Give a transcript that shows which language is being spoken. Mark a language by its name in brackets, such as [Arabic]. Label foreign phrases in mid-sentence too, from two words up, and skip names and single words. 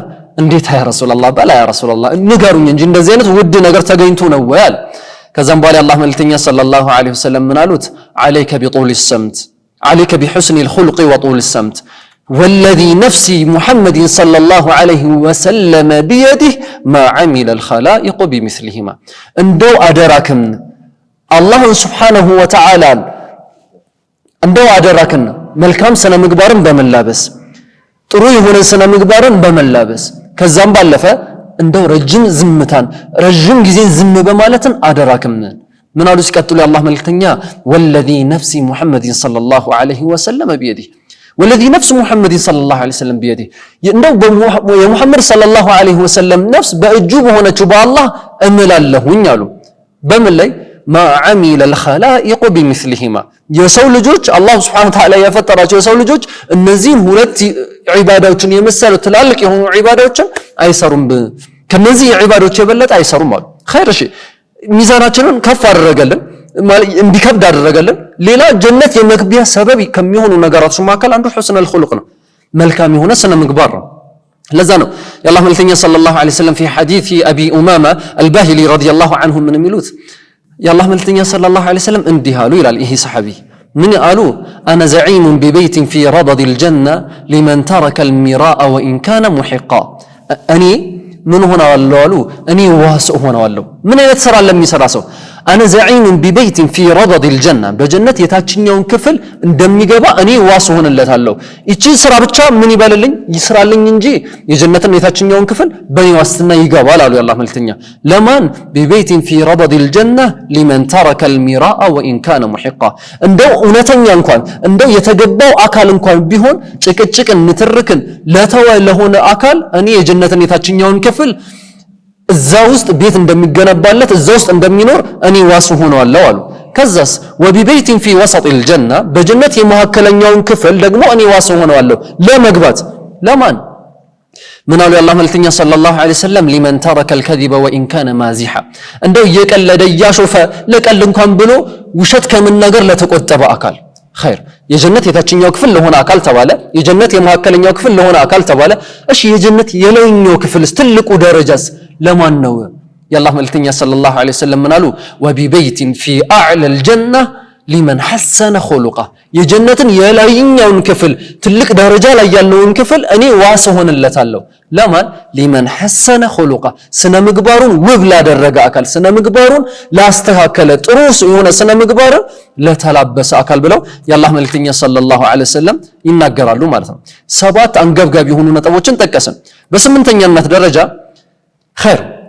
[Amharic] እንዴት [Arabic] يا رسول الله [Amharic] በላ ያ ረሱላህ ንገሩኝ እንጂ እንደዚህ አይነት ውድ ነገር ተገኝቶ ነው ወይ አለ። ከዛም በኋላ አላህ መልእክተኛ [Arabic] صلى الله عليه وسلم [Amharic] ምን አሉት? [Arabic] عليك بطول السمت عليك بحسن الخلق وطول السمت والذي نفسي محمد صلى الله عليه وسلم بيده ما عمل الخلائق بمثلهما [Amharic] እንደው አደራክም አላህ [Arabic] سبحانه و تعالى [Amharic] እንደው አደራክም መልካም ስነ ምግባርን በመላበስ ጥሩ የሆነ ስነ ምግባርን በመላበስ ከዛም ባለፈ እንደው ረጅም ጊዜ ዝም በማለትን አደራክም ምን አሉ ሲቀጥሉ የአላህ መልእክተኛ [Arabic] والذي نفسي محمد صلى الله عليه وسلم بيده والذي نفس محمد صلى الله عليه وسلم بيده [Amharic] እንደው የሙሐመድ [Arabic] صلى الله عليه وسلم [Amharic] ነፍስ በእጁ በሆነችው በአላህ እምላለሁኝ አሉ። በምን ላይ [Arabic] ما عمل الخلائق بمثلهما [Amharic] የሰው ልጆች አላህ [Arabic] سبحانه و تعالى [Amharic] ያፈጠራቸው የሰው ልጆች እነዚህን ሁለት ዒባዳዎችን የመሰሉ ትላልቅ የሆኑ ዒባዳዎችን አይሰሩም፣ ከነዚህ ዒባዳዎች የበለጠ አይሰሩም አሉ። ኸይር እሺ ሚዛናችንን ከፍ አደረገልን እንዲከብድ አደረገልን። ሌላ ጀነት የመግቢያ ሰበብ ከሚሆኑ ነገራቶች መካከል አንዱ [Arabic] حسن الخلق [Amharic] ነው፣ መልካም የሆነ ስነ ምግባር ነው። ለዛ ነው የአላህ መልእክተኛ [Arabic] صلى الله عليه وسلم في حديث أبي أمامة الباهلي رضي الله عنه [Amharic] ምን የሚሉት የአላህ መልእክተኛ [Arabic] صلى الله عليه وسلم [Amharic] እንዲህ አሉ ይላል ይሄ ሰሐቢ ምን አሉ? [Arabic] أنا زعيم ببيت في ربض الجنة لمن ترك المراء وإن كان محقا [Amharic] እኔ ምን ሆነዋለሁ አሉ እኔ ዋስእ ሆነዋለሁ ምን አይነት ስራ ለሚሰራ ሰው [Arabic] أنا زعيم ببيت في ربض الجنة [Amharic] በጀነት የታችኛውን ክፍል እንደሚገባ እኔ ዋስ ሆነለታለሁ። እቺ ስራ ብቻ ምን ይበልልኝ ይስራልኝ እንጂ የጀነትን የታችኛውን ክፍል በኔ ዋስትና ይገባል አሉ የአላህ መልእክተኛ። ለማን [Arabic] ببيت في ربض الجنة لمن ترك المراء وإن كان محقا [Amharic] እንደው እውነተኛ እንኳን እንደው የተገባው አካል እንኳን ቢሆን ጭቅጭቅን ንትርክን ለተወ ለሆነ አካል እኔ የጀነትን የታችኛውን ክፍል እዛ ውስጥ ቤት እንደሚገነባለት እዛ ውስጥ እንደሚኖር እኔ ዋስ ሆነዋለሁ አሉ። ከዛስ [Arabic] وببيت في وسط الجنة [Amharic] በጀነት የመካከለኛውን ክፍል ደግሞ እኔ ዋስ ሆነዋለሁ ለመግባት ለማን ምን አሉ የአላህ መልእክተኛ [Arabic] صلى الله عليه وسلم لمن ترك الكذب وان كان مازحا [Amharic] እንደው እየቀለደ እያሾፈ ለቀልድ እንኳን ብሎ ውሸት ከመናገር ለተቆጠበ አካል ኸይር የጀነት የታችኛው ክፍል ለሆነ አካል ተባለ የጀነት የመካከለኛው ክፍል ለሆነ አካል ተባለ እሺ የጀነት የላይኛው ክፍልስ ትልቁ ደረጃስ ለማን ነው የአላህ መልእክተኛ [Arabic] صلى الله عليه وسلم [Amharic] ምን አሉ [Arabic] وببيت في أعلى الجنة لمن حسن خلقه [Amharic] የጀነትን የላይኛውን ክፍል ትልቅ ደረጃ ላይ ያለውን ክፍል እኔ ዋስ ሆነለታለሁ ለማን [Arabic] لمن حسن خلقه [Amharic] ስነ ምግባሩን ውብ ላደረገ አካል ስነ ምግባሩን ላስተካከለ ጥሩ የሆነ ስነ ምግባርን ለተላበሰ አካል ብለው የአላህ መልእክተኛ [Arabic] صلى الله عليه وسلم [Amharic] ይናገራሉ ማለት ነው። 7 አንገብጋቢ የሆኑ ነጥቦችን ጠቀስን። በስምንተኛነት ደረጃ ኸይር